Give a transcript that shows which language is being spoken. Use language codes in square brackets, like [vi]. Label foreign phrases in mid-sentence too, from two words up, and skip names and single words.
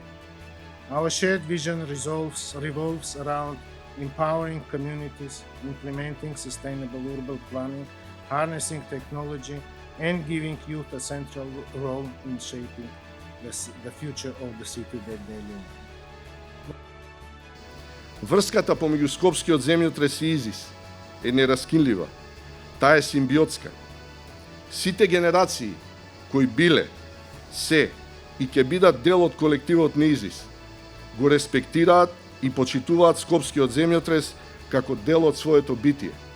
[en] Our shared vision revolves around empowering communities, implementing sustainable urban planning, harnessing technology, and giving youth a central role in shaping the future of the city that they live in. [mk] Врската помеѓу Скопскиот земјотрес и ИЗИС е нераскинлива. Таа е симбиотска. Сите генерации кои биле, се и ќе бидат дел од колективот на ИЗИС го респектираат и почитуваат Скопскиот земјотрес како дел од своето битие.